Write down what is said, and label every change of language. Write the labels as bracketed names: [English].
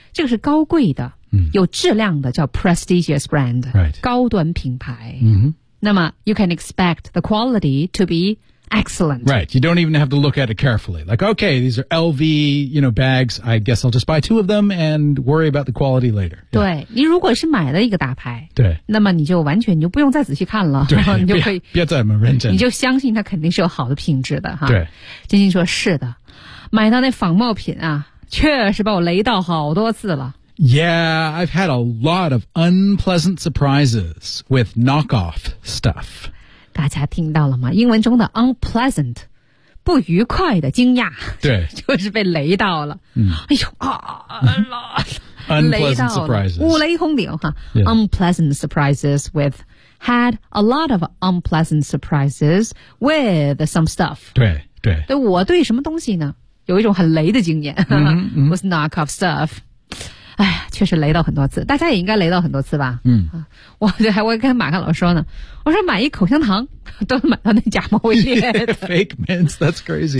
[Chinese] 这个是高贵的、有质量的叫 [English] prestigious brand、 right. [Chinese] 高端品牌、 mm-hmm. 那么 [English] you can expect the quality to be Excellent. Right. You don't even have to look at it carefully. Like, okay, these are LV, you know, bags. I guess I'll just buy two of them and worry about the quality later. [Chinese] 对、 [English] yeah. [Chinese] 你如果是买了一个大牌，对，那么你就完全你就不用再仔细看了，对，然后你就可以别再那么认真，你就相信它肯定是有好的品质的哈。对，金星说是的，买到那仿冒品啊，确实把我雷到好多次了。 [English] Yeah, I've had a lot of unpleasant surprises with knockoff stuff. [Chinese] 大家听到了吗？英文中的 [English] unpleasant, [Chinese] 不愉快的惊讶。对。就是被雷到了。嗯、哎呦啊 [English] unpleasant surprises. [Chinese] 五雷轰顶哈、 [English] yeah. Unpleasant surprises with, had a lot of unpleasant surprises with some stuff. [Chinese] 对对。对我对什么东西呢有一种很雷的经验。 Mm-hmm. [English] with knockoff stuff. [Chinese] 哎呀确实雷到很多次大家也应该雷到很多次吧嗯我这还会跟马克老师说呢我说买一口香糖都能买到那假冒伪劣。 [English] Fake mints, that's crazy.